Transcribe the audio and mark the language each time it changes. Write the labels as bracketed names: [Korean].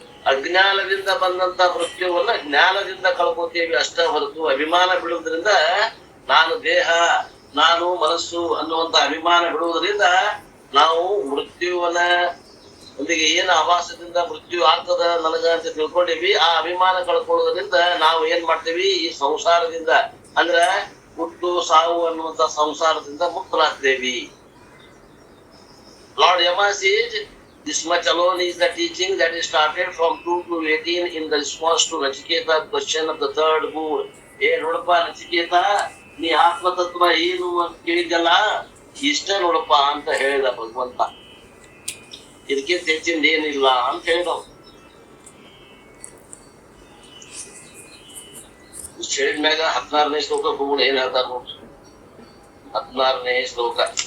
[Kannada] ಅಜ್ಞಾನದಿಂದ ಬಂದಂತ ಮೃತ್ಯುವನ್ನ ಜ್ಞಾನದಿಂದ ಕಳ್ಕೋತೀವಿ ಅಷ್ಟ ಹೊರತು ಅಭಿಮಾನ ಬಿಡುವುದರಿಂದ, ನಾನು ದೇಹ, ನಾನು ಮನಸ್ಸು ಅನ್ನುವಂತ ಅಭಿಮಾನ ಬಿಡುವುದರಿಂದ ನಾವು ಮೃತ್ಯುವನ್ನ ಒಂದಿಗೆ ಏನು ಆವಾಸದಿಂದ ಮೃತ್ಯು ಆಗ್ತದ ನನಗ ಅಂತ ತಿಳ್ಕೊಂಡಿವಿ. ಆ ಅಭಿಮಾನ ಕಳ್ಕೊಳ್ಳೋದ್ರಿಂದ ನಾವು ಏನ್ ಮಾಡ್ತೀವಿ, ಈ ಸಂಸಾರದಿಂದ ಅಂದ್ರ ಹುಟ್ಟು ಸಾವು ಅನ್ನುವಂತ ಸಂಸಾರದಿಂದ ಮುಕ್ತರಾಗ್ತೇವಿ. [English] Lord Yama says, this much alone is the teaching that is started from 2 to 18 in the response to Nachiketa's question of the third mood. [Kannada] ನೋಡಪ್ಪ ನಚಿಕೇತ, ನೀ ಆತ್ಮತತ್ವ ಏನು ಅಂತ ಕೇಳಿದ್ದಲ್ಲ, ಇಷ್ಟ ನೋಡಪ್ಪ ಅಂತ ಹೇಳಿದ ಭಗವಂತ. ಇದಕ್ಕಿಂತ ಹೆಚ್ಚಿಂದ ಏನಿಲ್ಲ ಅಂತ ಹೇಳಿದವ. ಹೇಳಿದ್ಮ್ಯಾಗ 16ನೇ ಶ್ಲೋಕ ಹೋಗ್ಬಿಡು, ಏನ್ ಹೇಳ್ತಾರ ನೋಡ್ರಿ. 16ನೇ ಶ್ಲೋಕ.